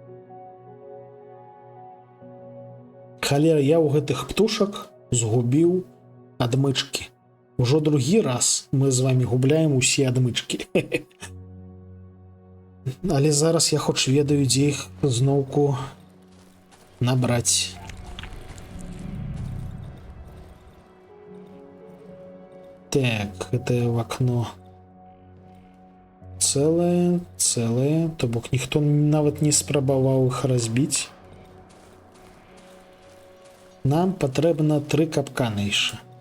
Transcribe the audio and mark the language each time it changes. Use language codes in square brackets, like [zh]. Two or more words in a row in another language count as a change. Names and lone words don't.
[be] Халера, я ў гэтых птушак згубіў адмычкі. Ужо другі раз мы з вами губляем усе адмычкі. Але зараз я хоч ведаю, дзе іх зноўку набраць. [ru] Так, это в окно. [be] Целое, то бок ніхто нават не спрабаваў іх разбіць. Нам патрэбна 3 капканы яшчэ.